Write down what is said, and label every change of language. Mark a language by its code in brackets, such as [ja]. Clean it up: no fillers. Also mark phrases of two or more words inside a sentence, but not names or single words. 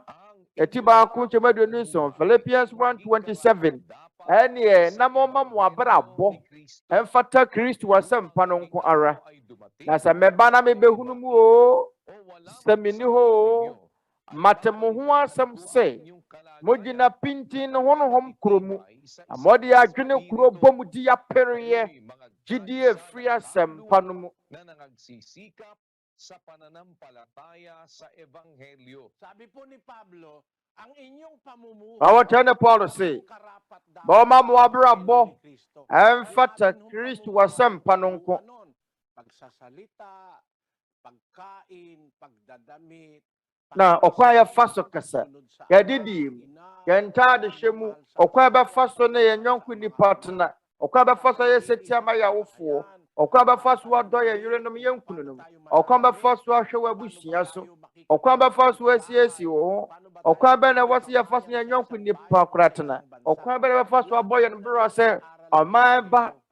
[ak] ɛti baako nkyɛm aduonu nson Philippians 1:27 ɛneɛ na moma mo abrabɔ ɛmfata Kristo asɛmpa no nko ara na sɛ mɛba na mebɛhunu mu o sɛ menni hɔ o mate mo ho asɛm sɛ mogyina pintin no honhom kuro mu na mɔde adwene kuro bɔ mu di apereɛ gyidie firi asɛmpa no mu [tl] sa pananampalataya sa ebanghelyo. Sabi po ni Pablo, ang inyong pamumuhay [ak] awɔtɛ ne Paul se bɔma mo abrabɔ ɛmfata Kristo asɛmpa no nko [tl] pagsasalita, pagkain, pagdadamit [ak] na ɔkwan yɛfa so kasa yɛdidi mu yɛntaade hyɛ mu ɔkwan bɛfa so ne yɛn nyɔnko nipa tena ɔkwan bɛfa so yɛ setiama yɛawofoɔ ɔkwan bɛfa so adɔ yɛn yerenom yɛn kununom ɔkwan bɛfa so ahwɛ wɔ abusua so ɔkwan bɛfa so asiesie wɔ ho ɔkwan bɛ na wɔsi yɛfa so yɛn nyɔnko nipa kora tena ɔkwan bɛ na bɛfa so abɔ yɛn bere sɛ ɔman ba